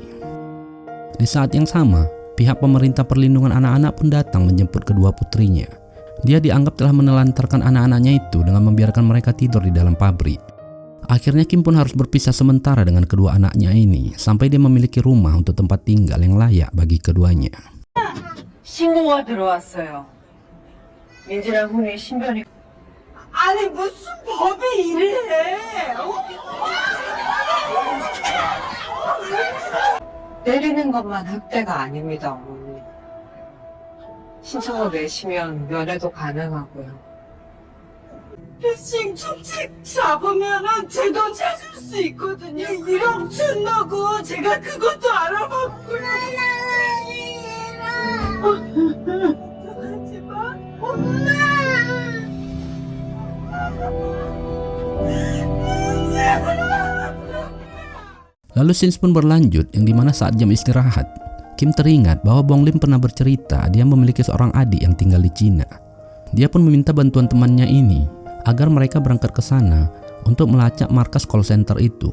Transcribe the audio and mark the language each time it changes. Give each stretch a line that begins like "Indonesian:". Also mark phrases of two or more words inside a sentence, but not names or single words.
Indonesian: Di saat yang sama, pihak pemerintah perlindungan anak-anak pun datang menjemput kedua putrinya. Dia dianggap telah menelantarkan anak-anaknya itu dengan membiarkan mereka tidur di dalam pabrik. Akhirnya Kim pun harus berpisah sementara dengan kedua anaknya ini sampai dia memiliki rumah untuk tempat tinggal yang layak bagi keduanya.
Korean: 신고가 들어왔어요. 민지랑 훈이 신변이. 아니 무슨 법이 이래? 때리는 것만 학대가 아닙니다, 어머니. 신청서 내시면 면회도 가능하고요. 패싱 정책 잡으면은 제 돈 찾을 수 있거든요. 1억 준다고 제가 그것도 알아봤고요. 하지마, 엄마.
Indonesian: Lalu scenes pun berlanjut yang dimana saat jam istirahat, Kim teringat bahwa Bong Lim pernah bercerita dia memiliki seorang adik yang tinggal di Cina. Dia pun meminta bantuan temannya ini agar mereka berangkat ke sana untuk melacak markas call center itu.